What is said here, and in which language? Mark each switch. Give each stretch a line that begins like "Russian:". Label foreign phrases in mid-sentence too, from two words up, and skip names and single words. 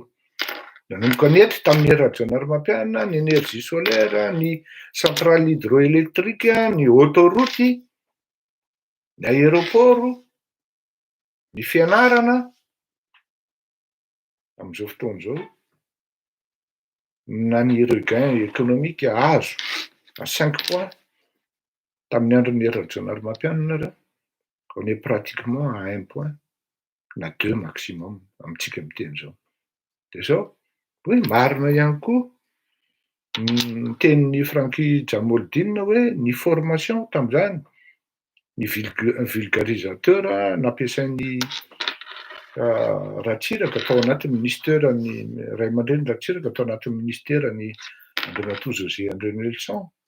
Malagasy: Nanomboka nety tamin'ny Hery Rajaonarimampianina, ny
French: énergie solaire,
Malagasy: ny
French: centrale hydroélectrique,
Malagasy: ny autoroute, ny aéroport, ny fianarana am'izao fotoana zao, na ny
French: regain économique
Malagasy: azo
French: à 5 points
Malagasy: tamin'ny andron'ny Hery Rajaonarimampianina raha,
French: on est pratiquement à 1 point na 2 maximum
Malagasy: amintsika miteny zao. De zao hoe marina ihany koa ny tenin'ny Franky Jamaldine hoe ny formation tam'izany ny vulgarisateur nampiasain'ny ratsiraka atao anatin'ny ministerany ray aman-dreny ratsiraka atao anatin'ny ministerany Andriamatoa José André Nelson.